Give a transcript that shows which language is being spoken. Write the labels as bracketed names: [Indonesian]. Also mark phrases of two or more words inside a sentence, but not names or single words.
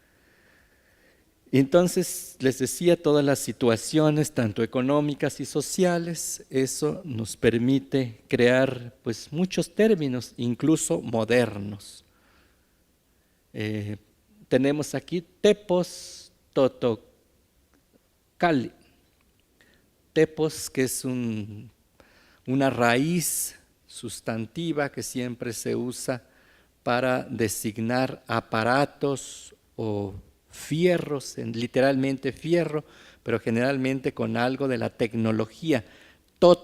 [Spanish] Entonces, les decía, todas las situaciones, tanto económicas y sociales, eso nos permite crear pues muchos términos, incluso modernos. Tenemos aquí [Nahuatl languages] tepos totocali. [Spanish] Tepos, que es una raíz sustantiva que siempre se usa para designar aparatos o fierros, literalmente fierro, pero generalmente con algo de la tecnología.